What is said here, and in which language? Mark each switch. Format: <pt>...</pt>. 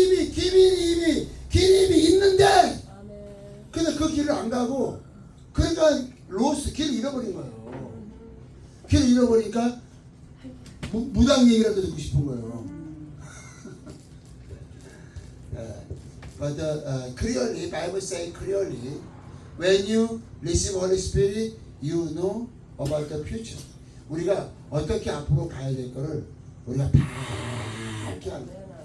<ko>길이 이미 있는데. 근데 그 길을 안 가고, 그러니까 길을 잃어버린 거예요. 길을 잃어버리니까 무당 얘기라도 듣고 싶은 거예요.</ko> <en>But clearly, Bible say clearly, when you receive Holy Spirit, you know about the future.</en> <ko>우리가 어떻게 앞으로 가야 될 거를 우리가 밝게 하는 거예요.</ko>